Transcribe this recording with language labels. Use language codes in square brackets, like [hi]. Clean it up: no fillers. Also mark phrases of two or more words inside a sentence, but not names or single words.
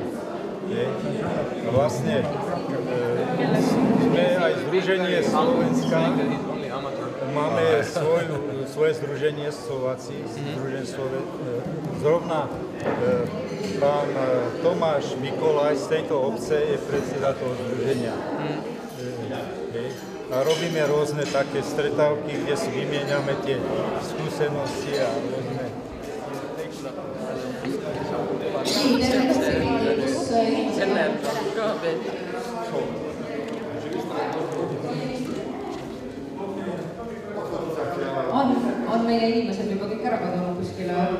[sk] A vlastne sme aj Združenie Slovenska, máme svoje združenie Slováci, zrovna pán Tomáš Mikolaj z tejto obce je predseda toho združenia. A robíme rôzne také stretávky, kde si vymieňame tie skúsenosti a rôzne. [et] On meie inimesed juba kõik ära kadunud kuskile.